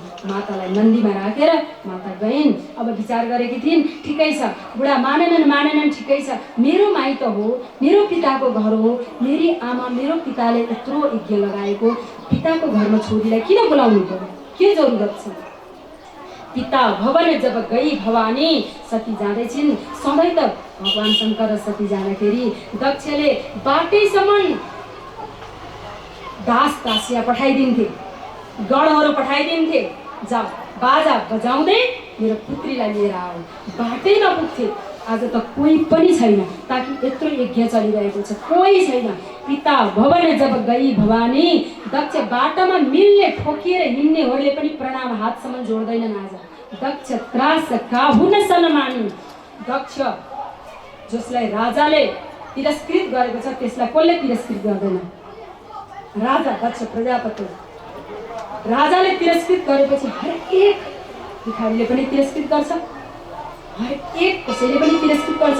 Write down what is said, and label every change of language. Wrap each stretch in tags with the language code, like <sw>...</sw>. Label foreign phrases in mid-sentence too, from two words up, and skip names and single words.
<ne>मातालाई नन्दीमा राखेर माता गइन्। अब विचार गरेकी थिइन् ठिकै छ, बुढा मानेनन् ठिकै छ, मेरो माइत हो, मेरो पिताको घर हो, मेरी आमा मेरो पिताले यत्रो यज्ञ लगाएको पिताको घरमा छोरीलाई किन बोलाउनु पर्यो, के जरुरत छ।</ne> <awa>पिता भवन जब गई भवानी,</awa> <ne>सती जाँदैछिन्। सधैँ त भगवान शङ्कर र सती जाँदाखेरि दक्षले बाटैसम्म दास दासिया पठाइदिन्थे, गणहरू पठाइदिन्थे, जाऊ बाजा बजाउँदै मेरो पुत्रीलाई लिएर आऊ। बाटै नपुग्थे। आज त कोही पनि छैन, ताकि यत्रो यज्ञ चलिरहेको छ, कोही छैन।</ne> <awa>पिता भवन जब गई भवानी,</awa> <ne>दक्ष बाटोमा मिल्ने ठोकिएर हिँड्नेहरूले पनि प्रणाम हातसम्म जोड्दैनन्।</ne> <awa>आज दक्ष त्रास काहुन सनमानी।</awa> <ne>दक्ष जसलाई राजाले तिरस्कृत गरेको छ त्यसलाई कसले तिरस्कृत गर्दैन। राजा दक्ष प्रजापति, राजाले तिरस्कृत गरेपछि हरेक भिखारीले पनि तिरस्कृत गर्छ, हरेक कसैले पनि तिरस्कृत गर्छ।</ne>